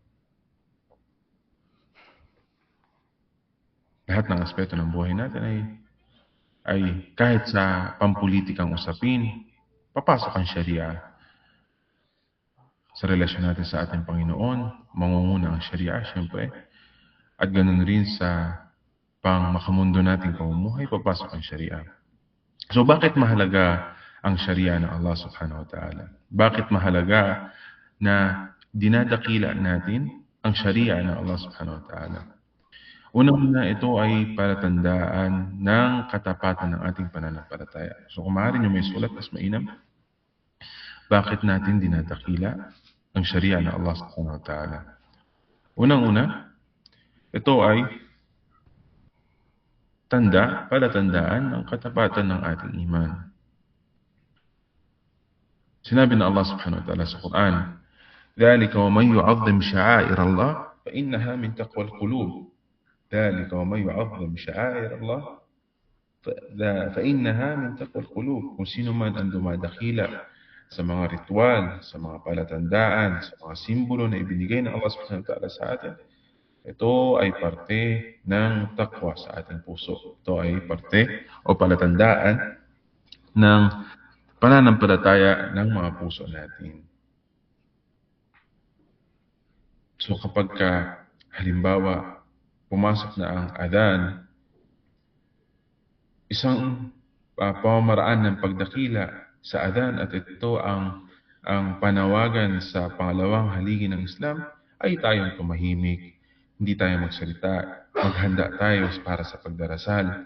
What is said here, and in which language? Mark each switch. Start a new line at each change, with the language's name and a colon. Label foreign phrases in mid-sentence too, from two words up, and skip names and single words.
Filipino: Lahat ng aspeto ng buhay natin ay kahit sa pampulitikang usapin, papasok ang Sharia. Sa relasyon natin sa ating Panginoon, mangunguna ang Sharia, siyempre. At ganoon rin sa makamundo nating pamumuhay, papasok ang Sharia. So bakit mahalaga ang Sharia ng Allah
Arabic: سبحانه وتعالى?
Filipino: Bakit mahalaga na dinadakila natin ang Sharia ng Allah
Arabic: سبحانه وتعالى?
Filipino: Unang-una, ito ay palatandaan ng katapatan ng ating pananampalataya. So kung maaari nyo may sulat, mas mainam. Bakit natin dinadakila ang Sharia ng Allah
Arabic: سبحانه وتعالى?
Filipino: Unang-una, ito ay palatandaan ng katapatan ng ating iman. Sinabi ng Allah
Arabic: سبحانه وتعالى
Filipino: sa Quran,
Arabic: ذَلِكَ وَمَنْ يُعَظِّمْ شَعَائِرَ اللَّهِ فَإِنَّهَا مِنْ تَقْوَى الْقُلُوبِ ذَلِكَ وَمَنْ يُعَظِّمْ شَعَائِرَ اللَّهِ فَإِنَّهَا مِنْ تَقْوَى الْقُلُوبِ.
Filipino: Kung sino man ang dumadakila sa mga ritual, sa mga palatandaan, sa mga simbolo na ibinigay ng Allah
Arabic: سبحانه وتعالى
Filipino: sa atin, ito ay parte ng takwa sa ating puso. Ito ay parte o palatandaan ng pananampalataya ng mga puso natin. So kapag halimbawa pumasok na ang adhan, isang pamamaraan ng pagdakila sa adhan, at ito ang panawagan sa pangalawang haligi ng Islam, ay tayong tumahimik, hindi tayo magsalita, maghanda tayo para sa pagdarasal.